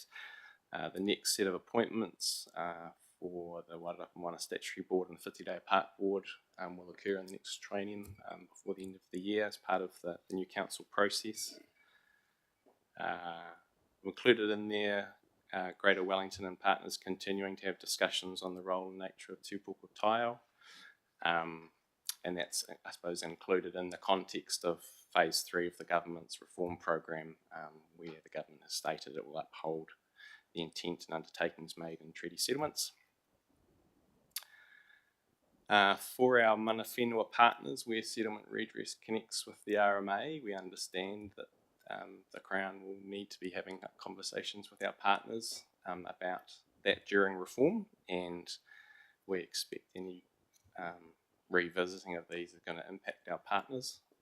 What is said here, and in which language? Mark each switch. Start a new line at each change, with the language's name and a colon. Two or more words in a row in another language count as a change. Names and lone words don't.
English: The next set of appointments for the Waitangi Moana Statutory Board and the 50-day apart board will occur in the next training before the end of the year as part of the new council process. Included in there, Greater Wellington and partners continuing to have discussions on the role and nature of
Māori: tūpoko taio.
English: And that's, I suppose, included in the context of phase 3 of the government's reform program, where the government has stated it will uphold the intent and undertakings made in treaty settlements. For our
Māori: mana whenua
English: partners, where settlement redress connects with the RMA, we understand that the Crown will need to be having conversations with our partners about that during reform, and we expect any revisiting of these is going to impact our partners.